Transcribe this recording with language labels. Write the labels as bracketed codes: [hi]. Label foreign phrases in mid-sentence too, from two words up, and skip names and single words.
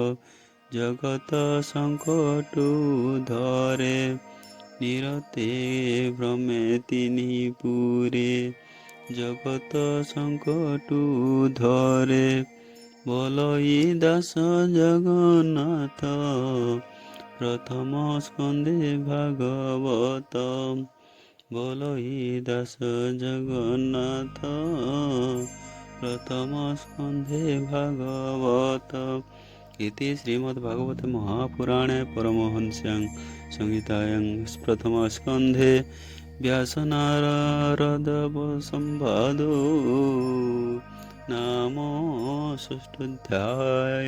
[or] ଜଗତ ସଙ୍କଟୁ ଧରେ ନିରତେ ଭ୍ରମେ ତିନି ପୁରେ ଜଗତ ସଙ୍କଟୁ ଧରେ ବୋଲଇ ଦାସ ଜଗନ୍ନାଥ ପ୍ରଥମ ସ୍କନ୍ଧେ ଭାଗବତ ବୋଲଇ ଦାସ ଜଗନ୍ନାଥ ପ୍ରଥମ ସ୍କନ୍ଧେ [sa] ଭାଗବତ इति श्रीमद्भागवते महापुराणे परमहंस्यां संहितायां प्रथमस्कन्धे व्यासनारदसंवादो नाम षष्ठोऽध्याय।